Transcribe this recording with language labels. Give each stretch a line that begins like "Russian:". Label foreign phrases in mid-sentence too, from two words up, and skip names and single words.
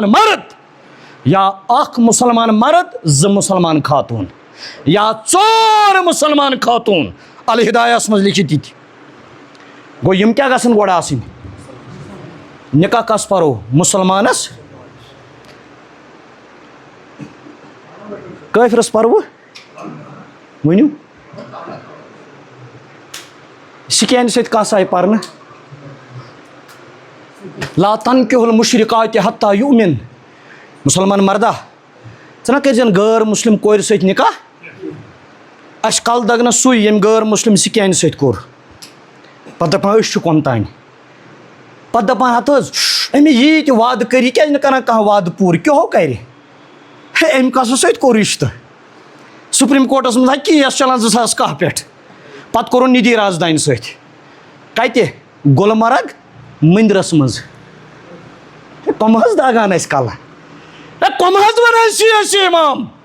Kashmiri: مرد یا اخ مسلمان مرد مسلمان خاتون یا ژور مسلمان خاتون الہدایس مز لکھت یہ گو یم کیا گژھن گۄڈٕ آسٕنۍ نکاح کس پرو مسلمانس کٲفرس پرو ؤنِو سکینہِ سۭتۍ کس آیہِ پرنہٕ
Arabic: لا تنکحوا المشرکات حتی یؤمن
Kashmiri: مسلمان مردہ ژٕ نا کٔرزٮ۪ن غٲر مسلم کورِ سۭتۍ نکاح اَسہِ کل دگ نہ سُے ییٚمۍ غٲر مسلم سکینہِ سۭتۍ کوٚر پتہٕ دپان أسۍ چھِ کۄم تانۍ پتہٕ دپان ہتہٕ حظ أمۍ یی تہِ وعدٕ کٔرۍ یہِ کیٛازِ نہٕ کران کانٛہہ وعدٕ پوٗرٕ کیٛاہو کرِ ہے أمۍ کسس سۭتۍ کوٚر رِشتہٕ سپریم کورٹس منٛز ہا کیس چلان 2010 پٮ۪ٹھ پتہٕ کوٚرُن ندی رازدانہِ سۭتۍ کتہِ گُلمرگ مٔنٛدرس منٛز کۄم حظ داگان اَسہِ کلہٕ ہے کۄم حظ ونان سیاسی امام